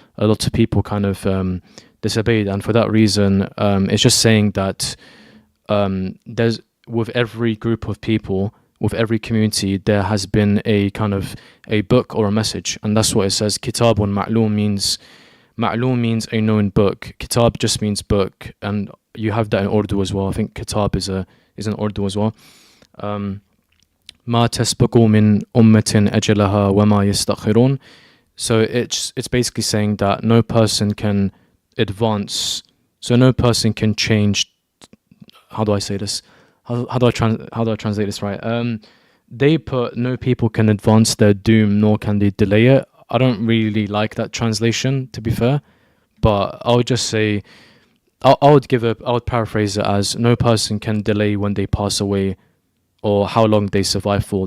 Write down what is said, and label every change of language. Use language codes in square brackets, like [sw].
[en] A lot of people kind of disobeyed, and for that reason, it's just saying that there's, with every group of people, with every community, there has been a kind of a book or a message, and that's what it says. [ar] Kitabun ma'loom [en] means a known book. Kitab just means book, and you have that in Urdu as well. I think kitab is in Urdu as well. [ar] ما تسبق من أمة أجلها وما يستأخرون. [en] So it's basically saying that no person can advance. So no person can change. How do I say this? How do I translate this right? They put no people can advance their doom, nor can they delay it. I don't really like that translation, to be fair, but I would just say I would paraphrase it as no person can delay when they pass away, or how long they survive for.